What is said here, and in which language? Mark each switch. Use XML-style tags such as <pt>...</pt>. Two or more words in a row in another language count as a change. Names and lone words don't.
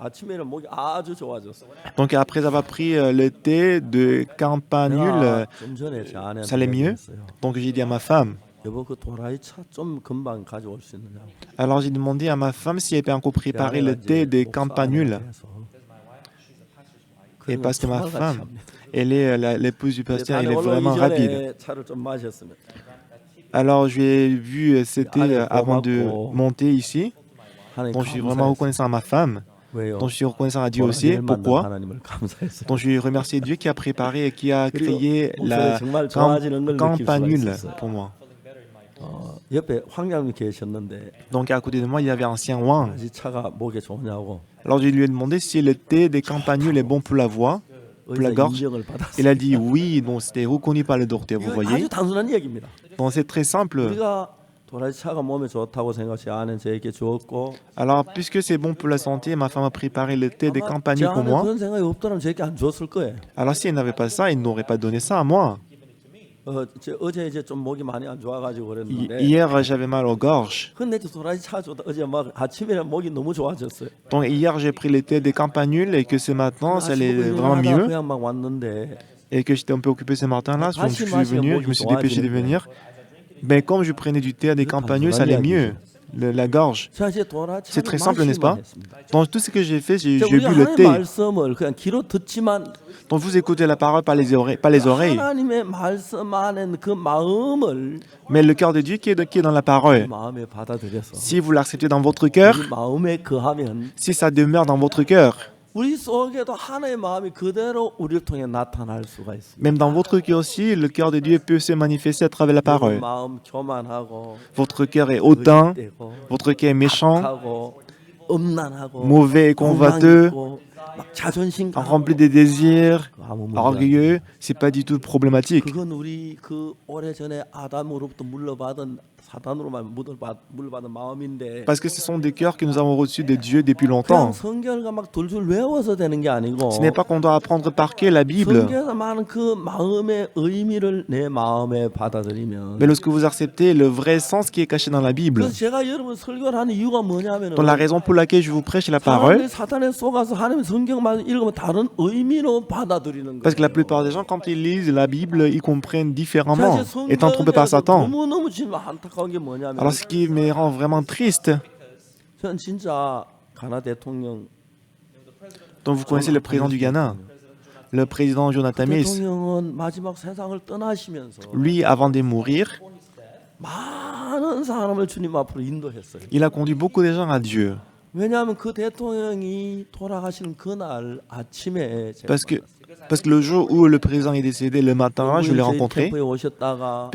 <ko>아침에는 목이 아주 좋아졌어요.</ko> <fr>Donc après avoir pris le thé de campanule,</fr> <ko>좀 전에 제 아내한테</ko> <fr>ça allait mieux.</fr> <ko>얘기했어요.</ko> <fr>Donc j'ai dit à ma femme.</fr> <ko>여보 그 도라지 차 좀 금방 가져올 수 있느냐고.</ko> <fr>Alors j'ai demandé à ma femme si elle peut encore préparer le thé de campanule. Et parce que ma femme, elle est l'épouse du pasteur, elle est vraiment rapide.</fr> <ko>차를 좀 마셨으면.</ko> <fr>Alors j'ai vu ce thé avant de monter ici. Donc je suis vraiment reconnaissant à ma femme.</fr> <ko>왜요?</ko> <fr>Donc je suis reconnaissant à Dieu aussi. Pourquoi?</fr> <ko>하나님을 감사했어요.</ko> <fr>Donc je remercie Dieu qui a préparé et qui a créé la</fr> <ko>정말 좋아지는 걸 느낄 수가</ko> <fr>campanule</fr> <ko>있었어요.</ko> <fr>pour moi.</fr> <ko>옆에 황장님 계셨는데</ko> <fr>Donc à côté de moi, il y avait un ancien Wang.</fr> <ko>이 차가 목에 좋냐고.</ko> <fr>Alors je lui ai demandé si le thé des campanules est bon pour la voix, pour la</fr> <ko>의사</ko> <fr>gorge.</fr> <ko>인정을 받았어요.</ko> <fr>Il a dit oui, donc c'était reconnu par le docteur, vous</fr> <ko>이거</ko> <fr>voyez.</fr> <ko>아주 단순한 얘기입니다.</ko> <fr>Donc c'est très simple.</fr> <ko>우리가 도라지 차가 몸에 좋다고 생각해 아는 저에게 주었고</ko> <fr>Alors puisque c'est bon pour la santé, ma femme a préparé le thé des</fr> <ko>제</ko> <fr>campanules pour</fr> <ko>안에</ko> <fr>moi.</fr> <ko>그런 생각이 없더라면 저에게 안 줬을 거예요.</ko> <fr>Alors si elle n'avait pas ça, il n'aurait pas donné ça à moi.</fr> <ko>어제 이제 좀 목이 많이 안 좋아가지고 그랬는데</ko> <fr>Hier, j'avais mal aux gorges.</fr> <ko>근데 저 도라지 차 줬다 어제 막 아침에 목이 너무 좋아졌어요.</ko> <fr>Donc hier, j'ai pris le thé des campanules et que ce matin, ça allait</fr> <ko>아침</ko> <fr>vraiment</fr> <ko>일어나다</ko> <fr>mieux.</fr> <ko>그냥 막 왔는데</ko> <fr>Et que j'étais un peu occupé ce matin-là, donc je suis venu, je me suis dépêché de venir. Mais comme je prenais du thé à des campanules, ça allait mieux. La gorge.</fr> <ko>자 이제 도라지</ko> <fr>C'est très simple, n'est-ce pas?</fr> <ko>했습니다.</ko> <fr>Donc tout ce que j'ai fait, j'ai</fr> <ko>자,</ko> <fr>bu</fr> <ko>우리가</ko> <fr>le</fr> <ko>하나님의</ko> <fr>thé.</fr> <ko>말씀을 그냥 귀로 듣지만</ko> <fr>Donc vous écoutez la parole par les oreilles,</fr> <ko>하나님의 말씀 안에 그 마음을</ko> <fr>mais le cœur de Dieu qui est dans la parole.</fr> <ko>마음에 받아들여서</ko> <fr>Si vous l'acceptez dans votre cœur,</fr> <ko>우리 마음에 거하면</ko> <fr>si ça demeure dans votre cœur,</fr> <ko>우리 속에도 하나님의 마음이 그대로 우리를 통해 나타날 수가 있습니다.</ko> <fr>même dans votre cœur aussi, le cœur de Dieu peut se manifester à travers la parole.</fr> <ko>마음 교만하고</ko> <fr>Votre cœur est hautain,</fr> <ko>거짓되고</ko> <fr>votre cœur est méchant,</fr> <ko>악하고 음란하고</ko> <fr>mauvais et</fr> <ko>고망</ko> <fr>convoiteux,</fr> <ko>있고 막 자존심</ko> <fr>rempli des désirs,</fr> <ko>강하고 아무 문제</ko> <fr>orgueilleux, c'est pas du tout problématique.</fr> <ko>그건 우리 그 오래전에 아담으로부터 물려받은 사단으로만 물려받은 마음인데</ko> <fr>Parce que ce sont des cœurs que nous avons reçus de Dieu depuis</fr> <ko>그냥</ko> <fr>longtemps.</fr> <ko>성경을 막 둘줄 외워서 되는 게 아니고</ko> <fr>Ce n'est pas qu'on doit apprendre par cœur la Bible,</fr> <ko>성경에서 많은 그 마음의 의미를 내 마음에 받아들이면</ko> <fr>mais lorsque vous acceptez le vrai sens qui est caché dans la Bible.</fr> <ko>그래서 제가 여러분 설교를 하는 이유가 뭐냐면은</ko> <fr>Donc la raison pour laquelle je vous prêche la parole,</fr> <ko>사람들이 사탄에 속아서 하나님 성경만 읽으면 다른 의미로 받아들이는</ko> <fr>parce que la</fr> <ko>거예요.</ko> <fr>plupart des gens, quand ils lisent la Bible, ils comprennent différemment,</fr> <ko>사실</ko> <fr>étant trompés par</fr> <ko>성경에서</ko> <fr>Satan.</fr> <ko>너무너무 지금 안타까운 게 뭐냐면</ko> <fr>Alors ce qui me rend vraiment triste,</fr> <ko>전 진짜 가나 대통령</ko> <fr>donc vous connaissez le président du Ghana, le président Jonathan</fr> <ko>그</ko> <fr>Mills,</fr> <ko>대통령은 마지막 세상을 떠나시면서</ko> <fr>lui, avant de mourir,</fr> <ko>많은 사람을 주님 앞으로 인도했어요.</ko> <fr>il a conduit beaucoup de gens à Dieu.</fr> <ko>왜냐하면 그 대통령이 돌아가시는 그날 아침에 제가</ko> <fr>Parce que le jour où le président est décédé, le matin, je l'ai</fr> <ko>저희</ko> <fr>rencontré,</fr> <ko>캠프에 오셨다가</ko>